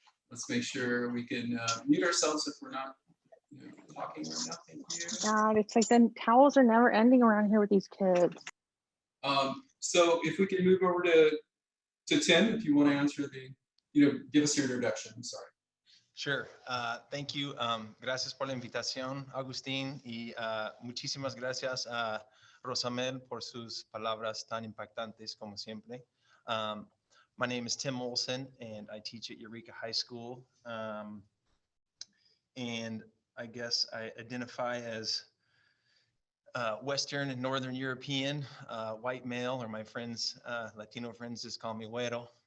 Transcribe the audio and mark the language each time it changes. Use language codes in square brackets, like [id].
[en] Let's make sure we can mute ourselves if we're not talking right now. Thank you. God, it's like the towels are never ending around here with these kids. So if we can move over to Tim, if you want to answer give us your introduction. I'm sorry. Sure. Thank you. [es] Gracias por la invitación, Agustín, y muchísimas gracias a Rosamel por sus palabras tan impactantes como siempre. [en] My name is Tim Olson, and I teach at Eureka High School. And I guess I identify as Western and Northern European, white male, or my friends, Latino friends just call me güero.